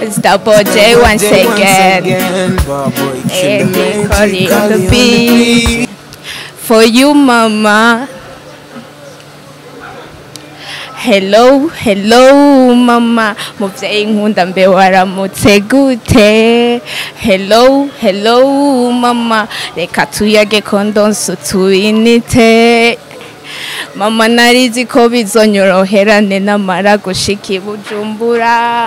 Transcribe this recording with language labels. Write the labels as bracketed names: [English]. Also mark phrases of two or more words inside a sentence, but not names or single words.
[English] Double J once again. [Rundi] Ukeneye, [English] Calling on the beat. For you, mama. Hello, hello, mama. [Rundi] Muvyeyi nkunda mbe waramutse gute? [English] Hello, hello, mama. [Rundi] Reka tuyage ko ndonse utuyinite. Mama narizi ko bizonyoroherane namara gushika i Bujumbura.